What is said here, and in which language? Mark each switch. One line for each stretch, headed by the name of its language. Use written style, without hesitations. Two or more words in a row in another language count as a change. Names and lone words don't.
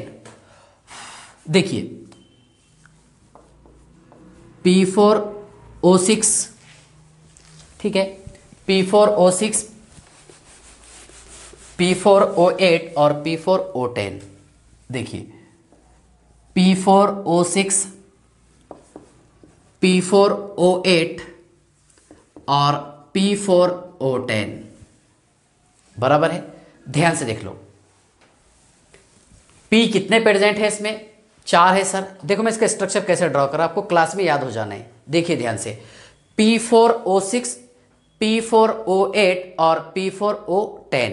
Hindi: देखिए, P4O6, ठीक है, P4O6, P4O8 और P4O10। देखिए, P4O6, P4O8 और P4O10 बराबर है। ध्यान से देख लो, P कितने प्रेजेंट है इसमें? 4 है सर। देखो मैं इसका स्ट्रक्चर कैसे ड्रॉ करा, आपको क्लास में याद हो जाना है। देखिए ध्यान से, P4O6, P4O8 और P4O10।